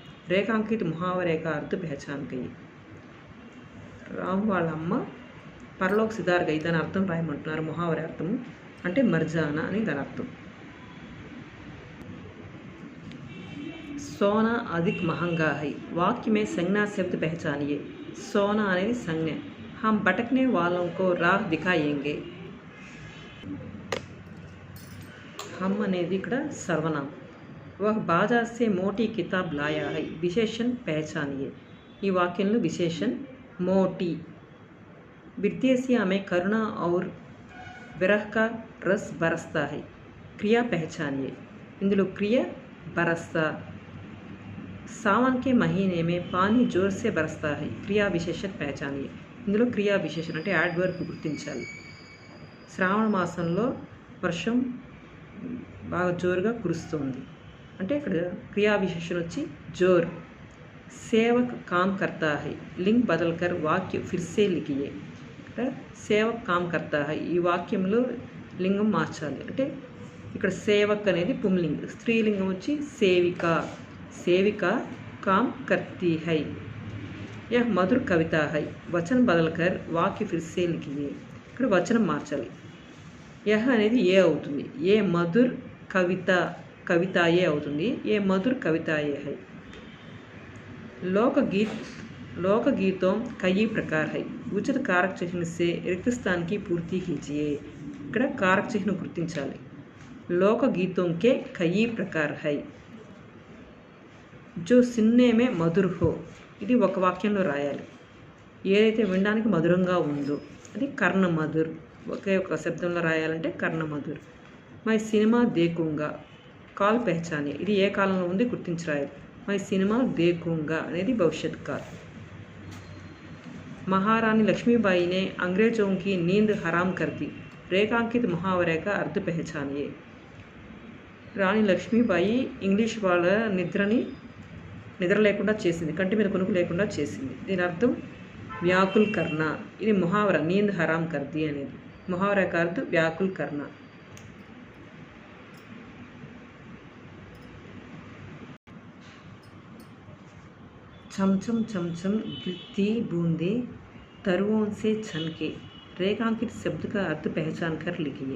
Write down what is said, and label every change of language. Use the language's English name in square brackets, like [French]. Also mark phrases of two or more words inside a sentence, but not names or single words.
[Hindi] रेखांकित मुहावरे का अर्थ पहचान गई. [Telugu] రాము వాళ్ళ అమ్మ [Hindi] परलोक सिधार गई, [Telugu] దాని అర్థం రాయమంటున్నారు. ముహావరే అర్థము అంటే మర్జానా అని దాని అర్థం. [Hindi] सोना अधिक महंगा है, वाक्य में संज्ञा शब्द पहचानिए. [Telugu] सोना అనేది संज्ञ. [Hindi] हम भटकने वालों को राह दिखाएंगे. [Telugu] हम అనేది ఇక్కడ सर्वनाम. [Hindi] वह बाजार से मोटी किताब लाया है, विशेषण पहचानिए. [Telugu] ఈ వాక్యంలో విశేషణ मोटी. [Hindi] विदेशिया में करुणा और विरह का रस बरसता है, क्रिया पहचानिए. [Telugu] ఇందులో క్రియ बरसता. [Hindi] सावन के महीने में पानी जोर से बरसता है, क्रिया विशेषण पहचानिए. [Telugu] ఇందులో క్రియా విశేషణ అంటే యాడ్వర్బ్ గుర్తించాలి. శ్రావణ మాసంలో వర్షం బాగా జోరుగా కురుస్తుంది అంటే ఇక్కడ క్రియా విశేషణ వచ్చి జోర్. [Hindi] सेवक काम करता है, लिंग बदलकर वाक्य फिर से लिखिए. ఇక్కడ सेवक काम करता है, [Telugu] ఈ వాక్యంలో లింగం మార్చాలి. అంటే ఇక్కడ సేవక్ అనేది పుంలింగ్, స్త్రీలింగం వచ్చి సేవిక. [Hindi] सेविका काम करती है. यह मधुर कविता है, वचन बदलकर वाक्य फिर से लिखिए. [Telugu] ఇక్కడ వచనం మార్చాలి. యహ్ అనేది ఏ అవుతుంది, [Hindi] ए मधुर कविता, [Telugu] కవితాయే అవుతుంది. [Hindi] ए मधुर कविताये है. लोकगीतों कई प्रकार है, उचित कारक चिह्न से रिक्त स्थान की पूर्ति कीजिए. [Telugu] ఇక్కడ [Hindi] कारक चिह्न [Telugu] గుర్తించాలి. [Hindi] लोकगीतों के कई प्रकार है. जो सुनने में मधुर हो, [Telugu] ఇది ఒక వాక్యంలో రాయాలి. ఏదైతే వినడానికి మధురంగా ఉందో అది [Hindi] कर्ण मधुर. [Telugu] ఒకే ఒక శబ్దంలో రాయాలంటే [Hindi] कर्ण मधुर. मैं सिनेमा देखूंगा, काल पहचानी, [Telugu] ఇది ఏ కాలంలో ఉంది గుర్తించి రాయాలి. [Hindi] मैं सिनेमा देखूंगा [Telugu] అనేది [Hindi] भविष्यत काल. महारानी लक्ष्मीबाई ने अंग्रेजों की नींद हराम कर दी, रेखांकित मुहावरे का अर्थ पहचानिए. [Telugu] రాణి లక్ష్మీబాయి ఇంగ్లీష్ వాళ్ళ నిద్ర లేకుండా చేసింది, కంటి మీద కొనుక్కు లేకుండా చేసింది. దీని అర్థం [Hindi] व्याकुल कर्ण. [Telugu] ఇది ముహావర, [Hindi] नींद हराम कर दी [Telugu] అనేది [Hindi] मुहावर का अर्थ व्याकुल कर्ण. चमचम चमचम गिरती बूंदे तरुओं से छनके, रेखांकित शब्द का अर्थ पहचान कर लिखिए.